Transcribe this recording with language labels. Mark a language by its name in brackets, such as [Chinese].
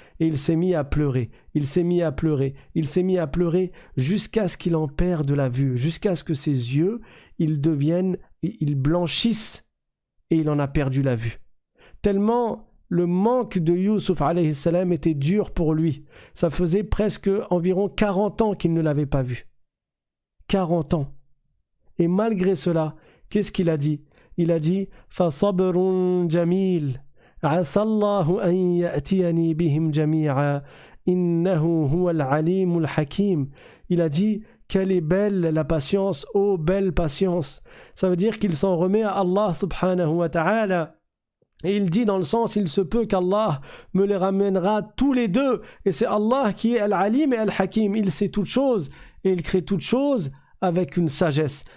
[French] Et il s'est mis à pleurer, il s'est mis à pleurer, il s'est mis à pleurer jusqu'à ce qu'il en perde la vue, jusqu'à ce que ses yeux, ils blanchissent et il en a perdu la vue. Tellement le manque de Youssouf alayhi salam était dur pour lui. Ça faisait presque environ 40 ans qu'il ne l'avait pas vu. 40 ans. Et malgré cela, qu'est-ce qu'il a dit? Il a dit [Arabic] « Fasabrun jamil » عسى الله أن يأتيني بهم جميعا إنه هو العليم الحكيم. [French] Il a dit quelle est belle la patience, ô belle patience. Ça veut dire qu'il s'en remet à Allah subhanahu wa ta'ala. Et il dit dans le sens, il se peut qu'Allah me les ramènera tous les deux. Et c'est Allah qui est Al-Alim et Al-Hakim. Il sait toutes choses et il crée toutes choses avec une sagesse.